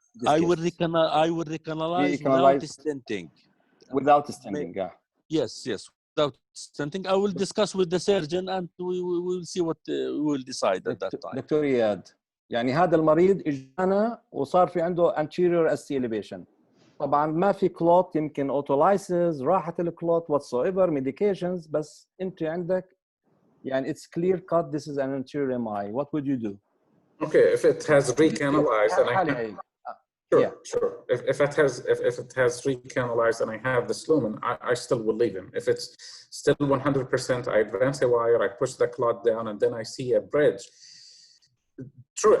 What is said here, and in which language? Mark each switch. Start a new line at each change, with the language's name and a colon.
English: I will recanalize without stenting. Without stenting, Yes, without stenting. I will discuss with the surgeon and we will see what we will decide at that time.
Arabic: دكتور إياد، يعني هذا المريض اجانا وصار في عنده
English: anterior ST elevation.
Arabic: طبعا ما في كلوت، يمكن اوتولايسيس، راحت الكلوت
English: whatsoever medications،
Arabic: بس انت عندك يعني
English: it's clear cut this is an anterior MI. What would you do? Okay, if it has recanalized and Sure. If it has recanalized and I have the lumen, I still will leave him. If it's still 100%, I advance a wire, I push the clot down, and then I see a bridge. True.